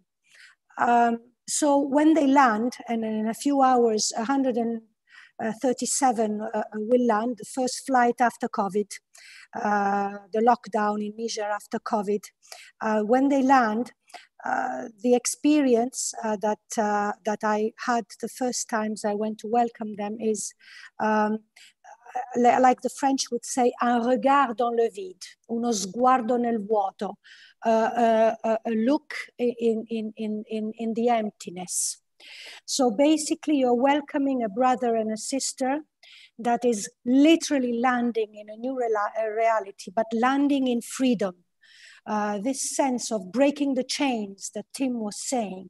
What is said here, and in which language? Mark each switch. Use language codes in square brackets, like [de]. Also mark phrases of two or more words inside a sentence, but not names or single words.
[en] So when they land, and in a few hours, 137 will land, the first flight after COVID, the lockdown in Niger after COVID. When they land, the experience that I had the first times I went to welcome them is, like the French would say, [fr] un regard dans le vide, [it] uno sguardo nel vuoto, [en] a look in the emptiness. So basically, you're welcoming a brother and a sister that is literally landing in a new reality, but landing in freedom. This sense of breaking the chains that Tim was saying.